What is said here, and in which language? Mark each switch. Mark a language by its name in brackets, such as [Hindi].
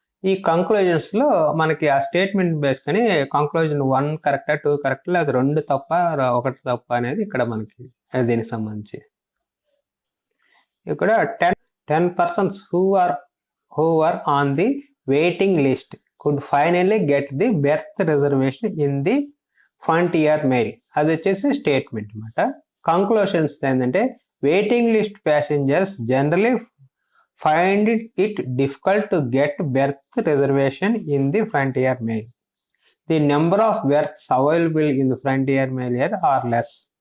[Telugu] ఈ కంక్లూజన్స్ లో మనకి ఆ స్టేట్మెంట్ బేస్ కానీ కంక్లూజన్ 1 కరెక్టా 2 కరెక్టా లేదా 2 తప్ప 1 తప్ప అనేది ఇక్కడ మనకి దీనికి సంబంధించి. [English] ఇక్కడ 10 persons who are on the waiting list could finally get the berth reservation in the Frontier Mail. [Telugu] అది వచ్చేసి స్టేట్మెంట్ అనమాట. [English] Conclusions ఏంటంటే waiting list passengers generally find it difficult to get berth reservation in the Frontier Mail. The number of berths available in the Frontier Mail are less.